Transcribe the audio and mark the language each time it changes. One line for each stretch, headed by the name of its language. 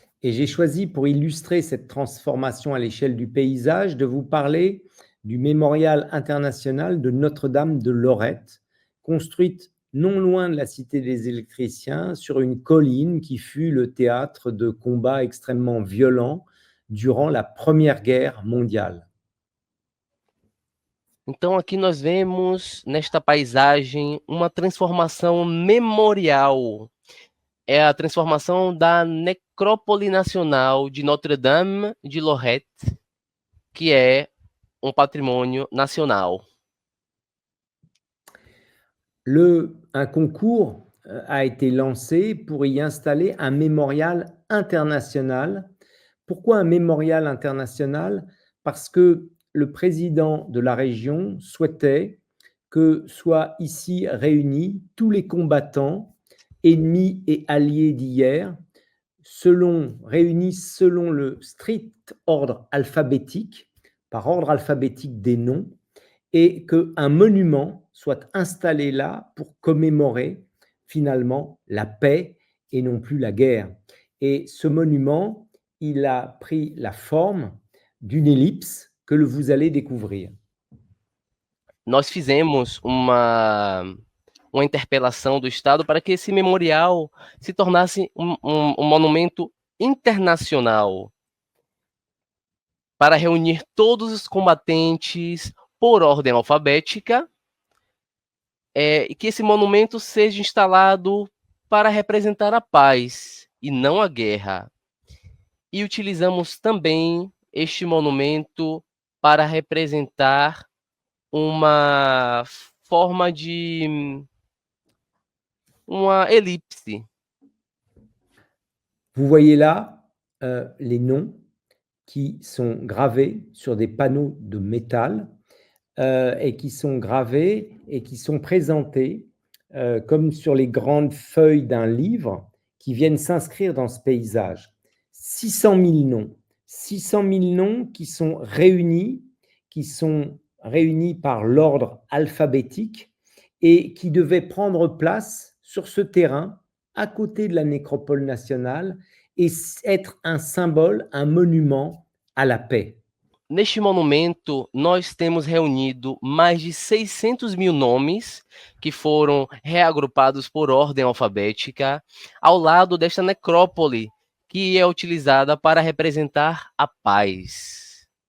French: Et j'ai choisi, pour illustrer cette transformation à l'échelle du paysage, de vous parler du mémorial international de Notre-Dame de Lorette, construite non loin de la Cité des Électriciens, sur une colline qui fut le théâtre de combats extrêmement violents durant la Première Guerre mondiale.
Portuguese: Então, aqui nós vemos, nesta paisagem, uma transformação memorial. É a transformação da Necrópole Nacional de Notre-Dame de Lorette, que é um patrimônio nacional.
French: Un concours a été lancé pour y installer un mémorial international. Pourquoi un mémorial international? Parce que le président de la région souhaitait que soient ici réunis tous les combattants ennemis et alliés d'hier, réunis selon le strict ordre alphabétique, par ordre alphabétique des noms, et qu'un monument soit installé là pour commémorer finalement la paix et non plus la guerre. Et ce monument, il a pris la forme d'une ellipse que vous allez découvrir.
Portuguese: Nós fizemos uma interpelação do Estado para que esse memorial se tornasse um monumento internacional, para reunir todos os combatentes por ordem alfabética, e que esse monumento seja instalado para representar a paz e não a guerra. E utilizamos também este monumento para representar uma forma de uma elipse.
French: Vous voyez là les noms qui sont gravés sur des panneaux de métal et qui sont gravés et qui sont présentés comme sur les grandes feuilles d'un livre qui viennent s'inscrire dans ce paysage. 600 000 noms. 600 000 noms qui sont réunis par l'ordre alphabétique et qui devaient prendre place sur ce terrain à côté de la nécropole nationale et être un symbole, un monument à la paix.
Portuguese: Neste monumento, nós temos reunido mais de 600 mil nomes que foram reagrupados por ordem alfabética ao lado desta necrópole que é utilizada para representar a paz.